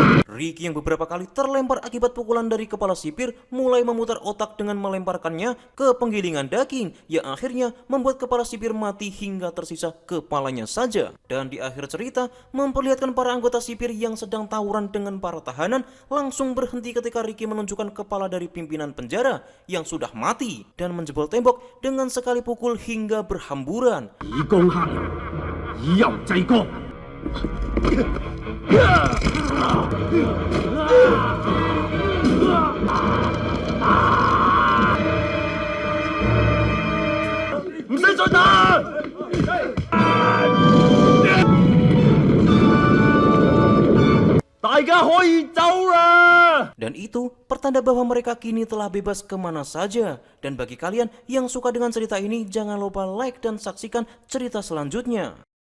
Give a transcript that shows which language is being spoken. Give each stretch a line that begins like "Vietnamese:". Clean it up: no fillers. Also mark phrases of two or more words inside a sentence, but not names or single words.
Indonesian: Ricky yang beberapa kali terlempar akibat pukulan dari kepala sipir mulai memutar otak dengan melemparkannya ke penggilingan daging yang akhirnya membuat kepala sipir mati hingga tersisa kepalanya saja. Dan di akhir cerita memperlihatkan para anggota sipir yang sedang tawuran dengan para tahanan langsung berhenti ketika Ricky menunjukkan kepala dari pimpinan penjara yang sudah mati dan menjebol tembok dengan sekali pukul hingga berhamburan.
Cantonese: 以攻克人，以柔制剛。唔使再打！大家可以走啦！
Indonesian: Dan itu pertanda bahwa mereka kini telah bebas kemana saja. Dan bagi kalian yang suka dengan cerita ini, jangan lupa like dan saksikan cerita selanjutnya.